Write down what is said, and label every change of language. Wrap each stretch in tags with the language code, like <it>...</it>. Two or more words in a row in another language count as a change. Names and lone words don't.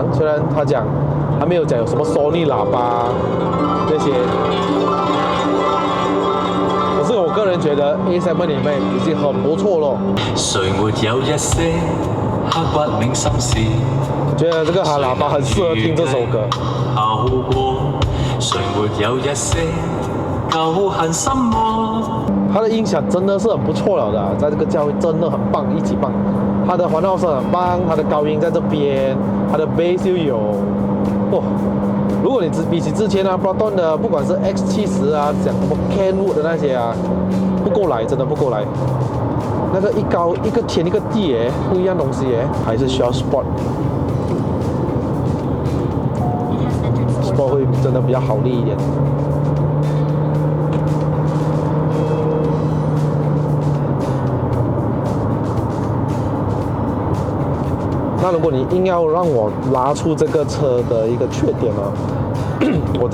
<zh>雖然他講還沒有講有什麼 Sony 喇叭這些，可是我個人覺得 A7 裡面已經很不錯了。誰沒有一些刻骨銘心事？我覺得這個喇叭很適合聽這首歌。誰沒有一些舊恨心魔？它的音響真的是很不錯了的，在這個價位真的很棒，一級棒。它的環繞聲很棒，它的高音在這邊，它的 bass 又有。哦，如果你比起之前啊 Proton 的，不管是 X70啊，講什麼 Kenwood 的那些啊，不夠來，真的不夠來。那個一高一個天一個地耶，不一樣東西耶，還是需要 Sport。Sport 會真的比較好力一點。那如果你硬要讓我拉出這個車的一個缺點呢，我只</zh>